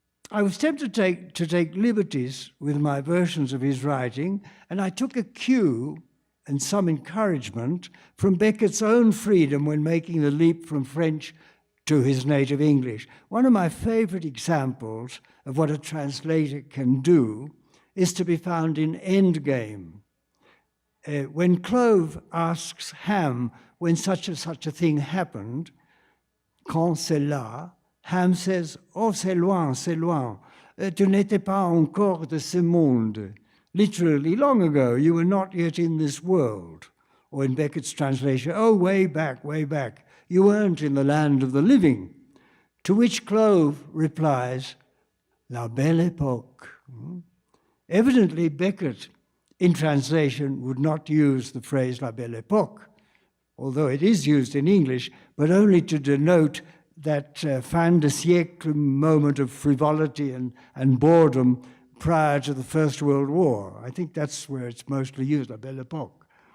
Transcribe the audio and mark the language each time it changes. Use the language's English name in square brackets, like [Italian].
[English] I was tempted to take liberties with my versions of his writing, and I took a cue and some encouragement from Beckett's own freedom when making the leap from French to his native English. One of my favorite examples of what a translator can do is to be found in Endgame. When Clove asks Ham when such a thing happened, [French] quand c'est là, [English] Ham says, [French] oh, c'est loin, tu n'étais pas encore de ce monde. [English] Literally, long ago, you were not yet in this world. Or in Beckett's translation, oh, way back, you weren't in the land of the living. To which Clove replies, la belle époque. Evidently, Beckett, in translation, would not use the phrase la belle époque, although it is used in English, but only to denote that fin de siècle moment of frivolity and boredom prior to the First World War. I think that's where it's mostly used, la belle époque.